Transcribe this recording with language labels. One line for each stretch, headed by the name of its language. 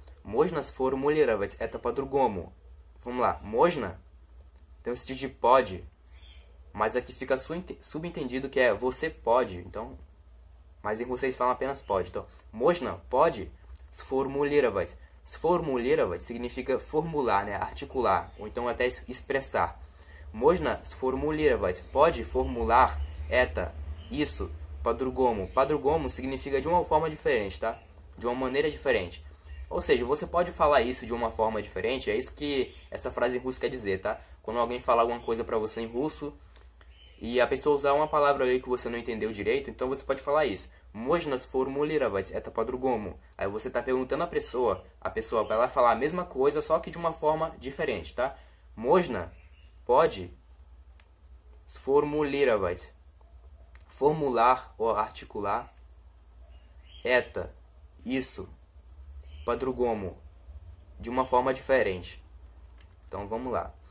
Russian: Можно сформулировать это по-другому.
Portuguese: Vamos lá. Можно tem o sentido de pode, mas aqui fica subentendido que é você pode. Então, mas em russo eles falam apenas pode. Então, можно pode сформулировать. Сформулировать significa formular, né? Articular, ou então até expressar.
Russian: Можно сформулировать.
Portuguese: Pode formular это, isso, по-другому. По-другому significa de uma forma diferente, tá? De uma maneira diferente. Ou seja, você pode falar isso de uma forma diferente. É isso que essa frase em russo quer dizer, tá? Quando alguém falar alguma coisa pra você em russo e a pessoa usar uma palavra ali que você não entendeu direito, então você pode falar isso.
Russian: Можно сформулировать это по-другому.
Portuguese: Aí você tá perguntando à pessoa vai lá falar a mesma coisa, só que de uma forma diferente, tá? Можно, pode, сформулировать, formular ou articular, это, isso, по-другому, de uma forma diferente. Então vamos lá.